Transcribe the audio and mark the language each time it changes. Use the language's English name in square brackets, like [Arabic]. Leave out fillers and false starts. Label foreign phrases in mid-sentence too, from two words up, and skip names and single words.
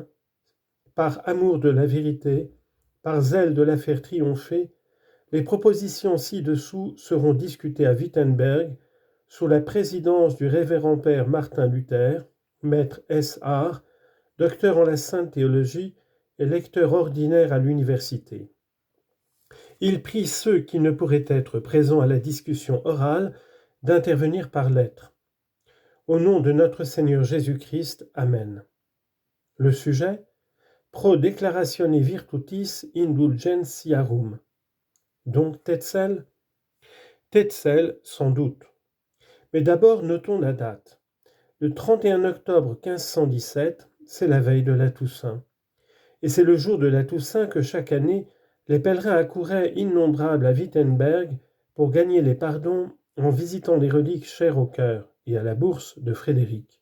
[French] Par amour de la vérité, par zèle de la faire triompher, les propositions ci-dessous seront discutées à Wittenberg sous la présidence du révérend père Martin Luther, maître S.R., docteur en la sainte théologie et lecteur ordinaire à l'université. Il prie ceux qui ne pourraient être présents à la discussion orale d'intervenir par lettre. Au nom de notre Seigneur Jésus-Christ, Amen. Le sujet ? [Latin] Pro declaratione virtutis indulgentiarum. [French] Donc Tetzel ? Tetzel, sans doute. Mais d'abord, notons la date. Le 31 octobre 1517, c'est la veille de la Toussaint. Et c'est le jour de la Toussaint que chaque année, les pèlerins accouraient innombrables à Wittenberg pour gagner les pardons en visitant les reliques chères au cœur et à la bourse de Frédéric.